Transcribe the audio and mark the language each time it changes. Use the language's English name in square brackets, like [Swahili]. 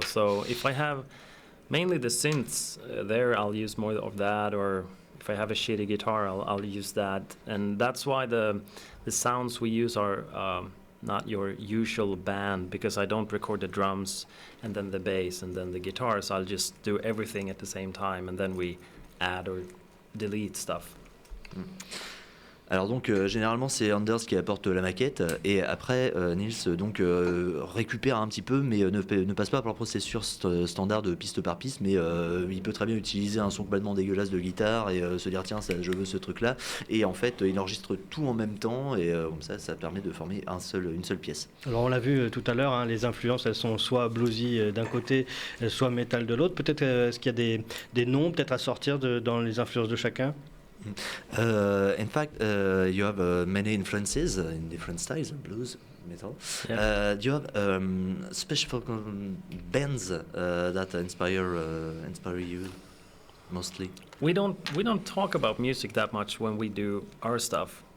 [English] So if I have mainly the synths there, I'll use more of that, or if I have a shitty guitar, I'll use that. And that's why the sounds we use are not your usual band, because I don't record the drums and then the bass and then the guitars. I'll just do everything at the same time, and then we add or delete stuff. [French] Alors donc généralement c'est Anders qui apporte la maquette, et après Nils donc récupère un petit peu, mais ne passe pas par le processus standard de piste par piste, mais il peut très bien utiliser un son complètement dégueulasse de guitare et se dire tiens je veux ce truc là, et en fait il enregistre tout en même temps, et comme ça permet de former une seule pièce. Alors on l'a vu tout à l'heure, les influences elles sont soit bluesy d'un côté, soit metal de l'autre. Peut-être est-ce qu'il y a des noms peut-être à sortir dans les influences de chacun? [English] In fact, you have many influences in different styles, blues, metal. Yeah. Do you have special bands that inspire you mostly? We don't talk about music that much when we do our stuff.